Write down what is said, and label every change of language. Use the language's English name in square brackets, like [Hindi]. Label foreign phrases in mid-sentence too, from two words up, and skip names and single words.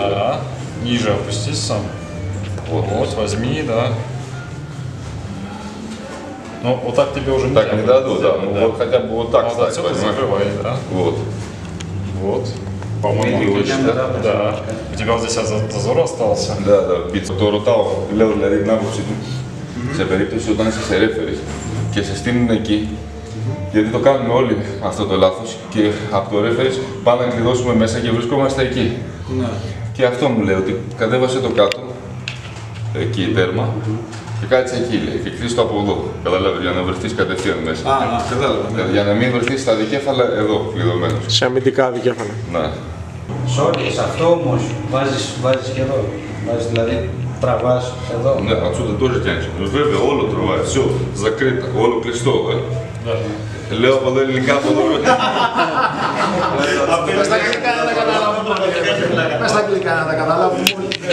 [Russian] Да. Ниже опустись сам. Вот, возьми, да. Ну, вот так тебе уже не так не дадут, да. Ну вот хотя бы вот так вот стать, отсюда закрывай, да. Вот. Вот. По-моему, да. У тебя вот здесь зазор остался. Да, да. [Greek] Το ρωτάω, λέω δηλαδή την άποψη του, σε περίπτωση όταν είσαι σε referee και σε στείλουν εκεί, γιατί το κάνουμε όλοι αυτό το λάθος και από το referee πάμε να κλειδώσουμε μέσα και βρισκόμαστε εκεί. Ναι. Και αυτό μου λέει ότι κατέβασε το κάτω, εκεί τέρμα, και κάτσε εκεί λέει, και κλείσει το από εδώ. Καταλάβεις, για να βρεθείς κατευθείαν μέσα. Κατάλαβα. Για να μην βρεθείς στα δικέφαλα εδώ, κλειδωμένος. Σε αμυντικά δικέφαλα. Ναι. Sorry, σε αυτό όμως βάζεις και εδώ. Βάζεις δηλαδή, τραβάς εδώ. Ναι, [Russian] отсюда тоже тянешь. [Greek] Βέβαια, όλο τραβάει, [Russian] все, закрыто, [Greek] όλο κλειστό, Λέω από εδώ ελληνικά, από εδώ. Πες στα αγγλικά να τα καταλάβουμε. Πες στα αγγλικά να τα καταλάβουμε όλοι.